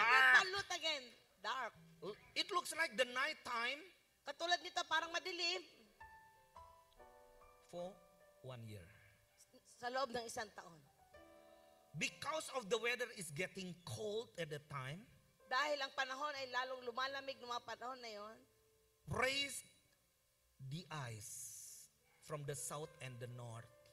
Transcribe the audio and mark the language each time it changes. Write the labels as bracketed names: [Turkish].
[English] Dark. balut again. Dark. It looks like the night time [Filipino] Katulad nito, parang madilim. [English] for 1 year. [Filipino] Sa loob ng isang taon. [English] Because of the weather is getting cold at the time, [Filipino] Dahil ang panahon ay lalong lumalamig ng mga panahon na yon, [English] raised the ice from the south and the north.